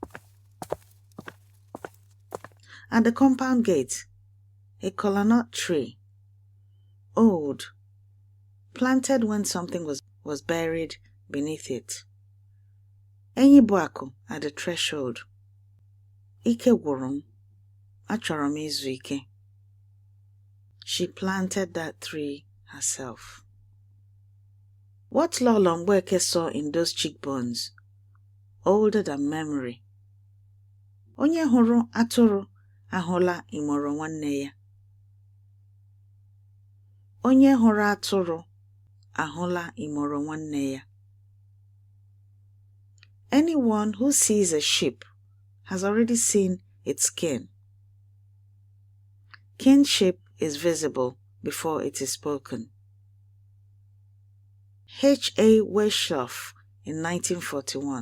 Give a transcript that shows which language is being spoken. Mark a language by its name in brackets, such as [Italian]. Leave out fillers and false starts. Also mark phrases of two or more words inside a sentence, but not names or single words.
[English] At the compound gate, a kolanut tree, old, planted when something was buried beneath it. Enyibuako at the threshold. [Igbo] Ike gwụrụ m. Achọrọ m izu ike. [English] She planted that tree herself. What Lolo Mgbeke saw in those cheekbones, older than memory. [Igbo] Onye hụrụ atụrụ ahụla imoro nwanne ya. Onye hụrụ atụrụ ahụla imoro nwanne ya. [English] Anyone who sees a sheep has already seen its kin. Kinship is visible before it is spoken. H.A. Weishaupt in 1941.